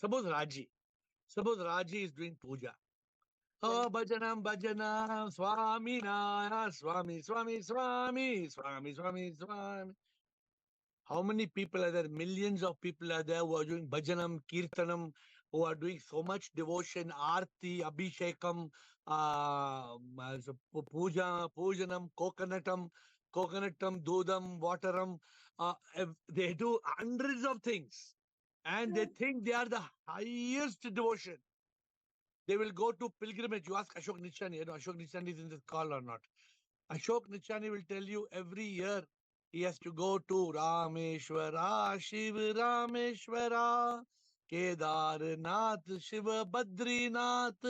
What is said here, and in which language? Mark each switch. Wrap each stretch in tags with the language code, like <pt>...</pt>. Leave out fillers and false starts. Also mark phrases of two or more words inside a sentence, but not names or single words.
<en>Suppose Raji is doing puja. Oh, bhajanam, bhajanam, Swami Nara, Swami, Swami, Swami, Swami, Swami, Swami. How many people are there? Millions of people are there who are doing bhajanam, kirtanam, who are doing so much devotion, arti, abhishekam, puja, pujanam, coconutam, dudam, wateram. They do hundreds of things. And they think they are the highest devotion. They will go to pilgrimage. You ask Ashok Nichani, Ashok Nichani is in this call or not. Ashok Nichani will tell you every year he has to go to Rameshwara, Shiv Rameshwara, Kedarnath, Shiva Badrinath.</en>